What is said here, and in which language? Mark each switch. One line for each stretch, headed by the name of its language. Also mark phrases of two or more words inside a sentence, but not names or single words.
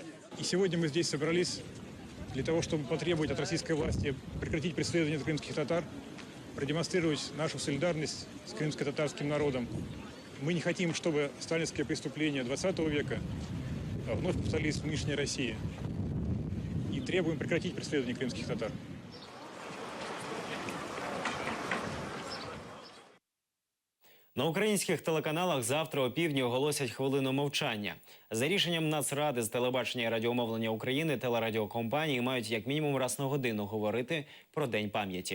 Russian: И сегодня мы здесь собрались для того, чтобы потребовать от российской власти прекратить преследование крымских татар, продемонстрировать нашу солидарность с крымско-татарским народом. Мы не хотим, чтобы сталинские преступления 20 века вновь повторились в нынешней России. И требуем прекратить преследование крымских татар.
Ukrainian: На українських телеканалах завтра о півдні оголосять хвилину мовчання. За рішенням Нацради з телебачення і радіомовлення України телерадіокомпанії мають як мінімум раз на годину говорити про День пам'яті.